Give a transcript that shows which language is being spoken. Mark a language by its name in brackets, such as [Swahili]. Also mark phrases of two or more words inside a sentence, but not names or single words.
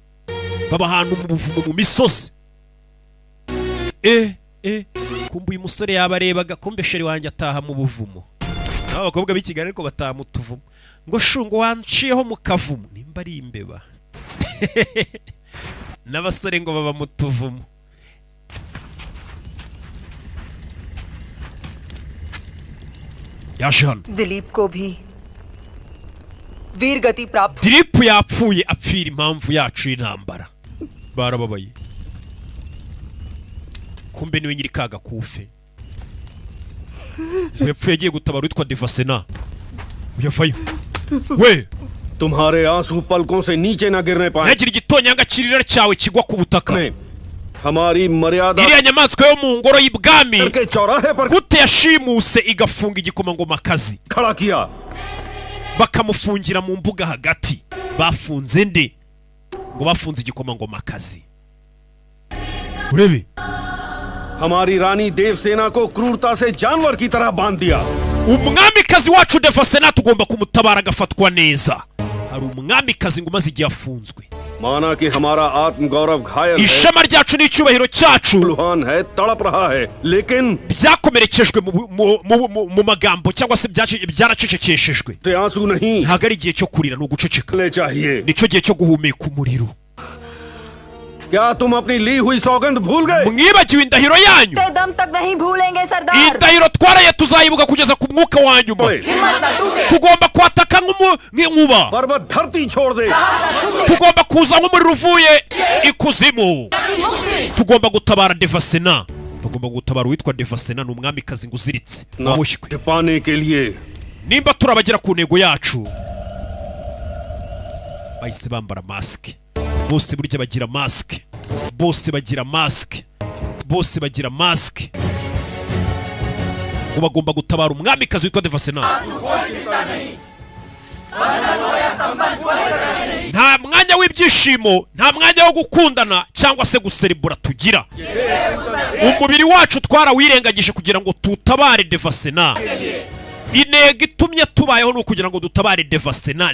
[Kinyarwanda] mu misozi kumbe uyu musore yabarebaga kumbe sheri wanjye ataha mu buvumo abakobwa b'i Kigali ariko bataha mu tuvumo ngo shungo wanciyeho mu kavumo nimba ari imbeba n'abasore ngo baba mu tuvumo yaje hano [Hindi] दिलीप को भी वीर गति प्राप्त [Kinyarwanda] Dilip yapfuye apfira impamvu yacu y'intambara barababaye kumbe niwe nyiri kaga kufe yapfuye agiye gutabara witwa Devasena uyavayo we [Hindi] तुम्हारे आंसू पलकों से नीचे ना गिरने पाए [Kinyarwanda] ntagira igitonyanga kirira cyawe kigwa ku butaka [Hindi] हमारी मर्यादा [Kinyarwanda] iriya nyamaswa yo mu ngoro y'ibwami [Hindi] के चौराहे पर [Kinyarwanda] gute yashimuse igafunga igikomangomakazi [Hindi] खड़ा किया [Kinyarwanda] bakamufungira mu mbuga hagati bafunze nde ngo bafunze igikomangomakazi urebe [Hindi] हमारी रानी देवसेना को क्रूरता से जानवर की तरह बांध दिया [Kinyarwanda] umwamikazi wacu Devasena tugomba kumutabara agafatwa neza hari umwamikazi ngo maze igihe afunzwe [Hindi] माना कि हमारा आत्मगौरव घायल है [Kinyarwanda] ishema ryacu n'icyubahiro cyacu [Hindi] लुहान है तड़प रहा है लेकिन [Kinyarwanda] byakomerekejwe mu magambo cyangwa se byaracecekeshejwe [Hindi] से आंसू नहीं [Kinyarwanda] ntabwo ari igihe cyo kurira ni uguceceka [Hindi] ले चाहिए [Kinyarwanda] nicyo gihe cyo guhumeka umuriro [Hindi] क्या तुम अपनी ली हुई सौगंध भूल गए [Kinyarwanda] mwibagiwe indahiro yanyu [Hindi] दम तक नहीं भूलेंगे सरदार [Kinyarwanda] indahiro twaraye tuzayibuka kugeza ku mwuka wa nyuma [Hindi] हिम्मत न टूटे [Kinyarwanda] tugomba kwataka nk'inkuba [Hindi] पर्वत धरती छोड़ दे [Kinyarwanda] tugomba kuza nk'umuriro uvuye ikuzimu tugomba gutabara Devasena tugomba gutabara uwitwa Devasena ni umwamikazi ngo uziritse waboshywe [Hindi] पाने के लिए [Kinyarwanda] nimba turabagera ku ntego yacu bahise bambara masike bose burya bagira masike bose bagira masike ngo bagomba gutabara umwamikazi witwa Devasena nta mwanya w'ibyishimo nta mwanya wo gukundana cyangwa se guserebura tugira umubiri wacu twarawirengagije kugira ngo tutabare Devasena intego itumye tubayeho ni ukugira ngo dutabare Devasena.